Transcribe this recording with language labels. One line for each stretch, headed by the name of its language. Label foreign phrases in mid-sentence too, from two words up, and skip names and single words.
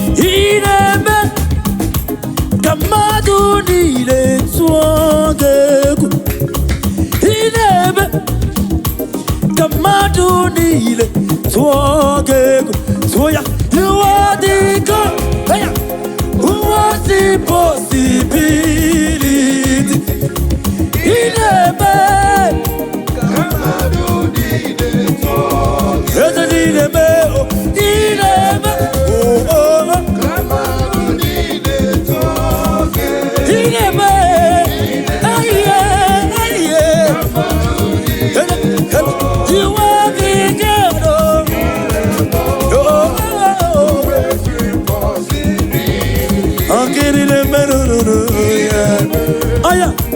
Igbo: Ị na-eme ka mmadụ niile tụọ gị egwu. Ị na-eme ka mmadụ niile tụọ gị egwu. Tụọ ya,
English: you are the God. Hey, ya. What impossibility?
Igbo: Ị na-eme. Eze dị na-eme, oh, ị na-eme. Oh, oh, oh. Ị na-eme. Aye, aye.
English: You are the God, oh. Oh, oh, oh.
Igbo: Ọ gịnị na-eme n'olulu ya? Ọ ya.